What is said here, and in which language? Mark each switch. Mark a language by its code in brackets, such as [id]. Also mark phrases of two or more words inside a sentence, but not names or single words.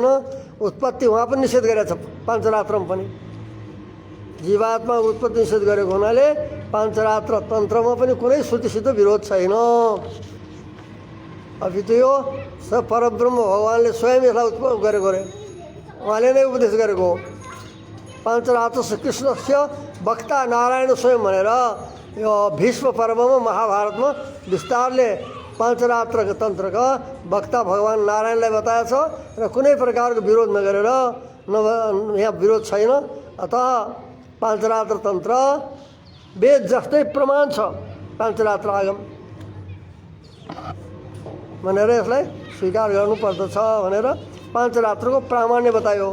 [ne] उत्पत्ति उहाँ पनि निषेध गरेछ पाञ्चरात्रमा पनि। जीवात्मा उत्पत्ति निषेध गरेको हुनाले पाञ्चरात्र तन्त्रमा पनि कुनै श्रुतिसित विरोध छैन। अपितु यो सब परब्रह्म भगवानले स्वयं यसलाई उत्पत्ति गरेको रे, उहाँले नै उपदेश गरेको हो। [sa] पाञ्चरात्र कृष्णस्य वक्ता नारायण स्वयं [ne] भनेर यो भीष्म पर्वमा महाभारतमा विस्तारले पाञ्चरात्रको तन्त्रका वक्ता भगवान नारायणलाई बताएछ र कुनै प्रकारको विरोध नगरेर यहाँ विरोध छैन। अतः पाञ्चरात्र तन्त्र वेद जस्तै प्रमाण छ पाञ्चरात्र आगम भनेर यसलाई स्वीकार गर्नुपर्दछ भनेर पाञ्चरात्रको प्रामाण्य बतायो।